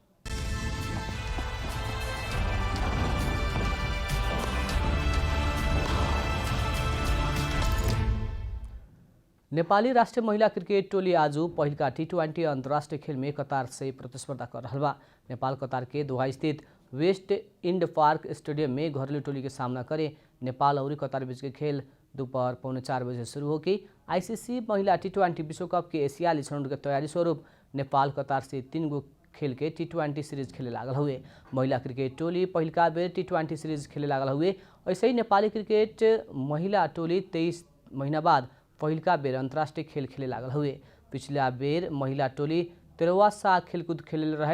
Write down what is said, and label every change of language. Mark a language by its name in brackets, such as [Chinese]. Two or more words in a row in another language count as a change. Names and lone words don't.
[Bhojpuri] नेपाली राष्ट्रिय महिला क्रिकेट टोली आज पहिलका T20 अंतर्राष्ट्रीय खेल में कतार से प्रतिस्पर्धा कर रहा बा। नेपाल कतार के दोहा स्थित वेस्ट इंड पार्क स्टेडियम में घरेलू टोली के सामना करे। नेपाल और कतार बीच के खेल दोपहर 3:45 बजे शुरू होगी। ICC महिला T20 विश्व कप के एशियाली छनौट के तैयारी स्वरूप नेपाल कतार से 3 गो खेल के T20 सीरीज खेले लागल हुए। महिला क्रिकेट टोली पहिलका बेर T20 सीरीज खेले लागल हुए। ऐसे ही नेपाली क्रिकेट महिला टोली 23 महीना बाद पहिलका बेर अंतर्राष्ट्रीय खेल खेले लागल हुए। पिछला बेर महिला टोली 13वां सा खेलकूद खेले रहे।